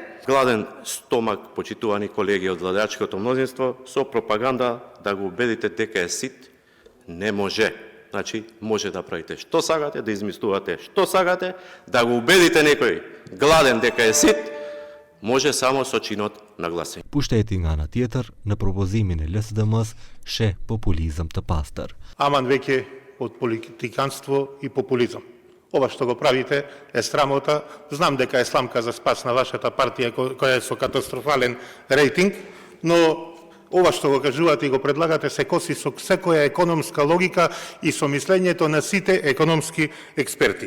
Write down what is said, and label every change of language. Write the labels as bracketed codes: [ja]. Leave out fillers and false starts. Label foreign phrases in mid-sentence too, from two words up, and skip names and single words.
[mk] Гладен стомак, почитувани колеги од владеачкото мнозинство, со пропаганда да го убедите дека е сит, не може. Значи, може да правите што сакате, да измислувате што сакате, да го убедите некој гладен дека е сит, може само со чинот на гласење. [sq] Pushteti nga ana tjetër, në propozimin e LSDM-s sheh populizëm të pastër. [mk] Аман веќе од политиканство и популизам. Ова што го правите е срамота. Знам дека е сламка за спас на вашата партија која е со катастрофален рейтинг, но ова што го кажувате и го предлагате се коси со секоја економска логика и со мислењето на сите економски експерти.